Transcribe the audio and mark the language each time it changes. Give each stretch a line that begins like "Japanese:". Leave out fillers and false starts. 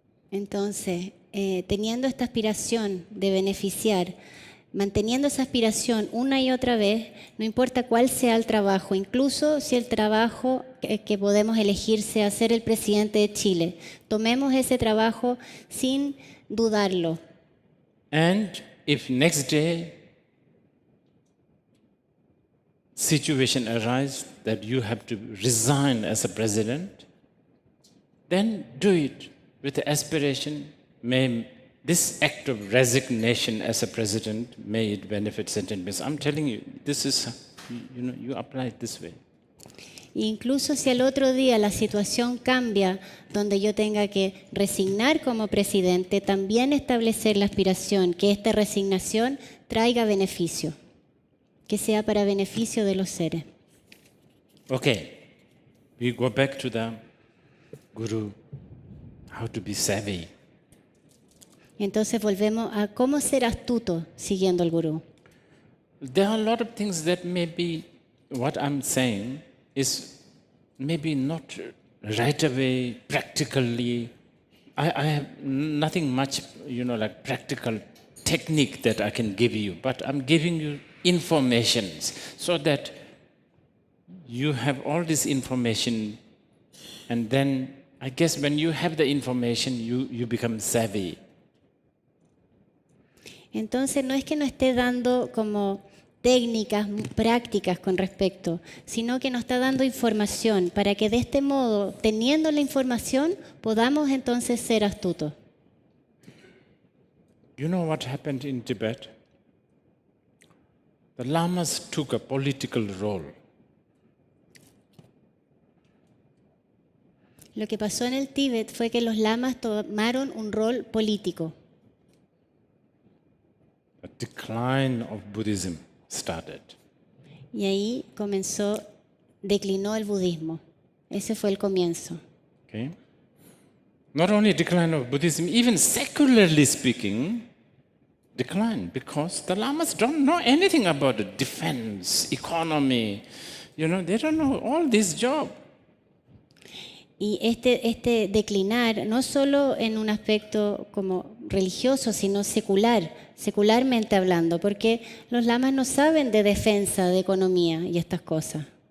Spanish: Entonces, teniendo esta aspiración de beneficiar, manteniendo esa aspiración una y otra vez, no importa cuál sea el trabajo, incluso si el trabajo que podemos elegir sea ser el presidente de Chile, tomemos ese trabajo sin dudarlo.
English: And if next day situation arises that you have to resign as a president, then do it with the aspiration, may this act of resignation as a president, may it benefit sentient beings. I'm telling you, this is, you apply it this way.
Spanish: Incluso si al otro día la situación cambia, donde yo tenga que resignar como presidente, también establecer la aspiración que esta resignación traiga beneficio, que sea para beneficio de los seres.
English: Okay, we go back to the Guru, how to be savvy.
Spanish: Entonces volvemos a cómo ser astuto siguiendo al gurú.
English: There are a lot of things that maybe what I'm saying is maybe not right away, practically. I have nothing much, like practical technique that I can give you, but I'm giving you informations so that you have all this information, and then I guess when you have the information, you become savvy.
Spanish: Entonces no es que nos esté dando como técnicas prácticas con respecto, sino que nos está dando información para que de este modo, teniendo la información, podamos entonces ser astutos.
English: You know what happened in Tibet? The lamas took a political role.
Spanish: Lo que pasó en el Tíbet fue que los lamas tomaron un rol político.
English: A decline of Buddhism started.
Spanish: Y ahí declinó el budismo. Ese fue el comienzo.
English: Okay? Not only decline of Buddhism, even secularly speaking, decline because the lamas don't know anything about the defense, economy. You know, they don't know all this job.
Spanish: Y este declinar, no solo en un aspecto como religioso, sino secularmente hablando, porque los lamas no saben de defensa, de economía y estas cosas.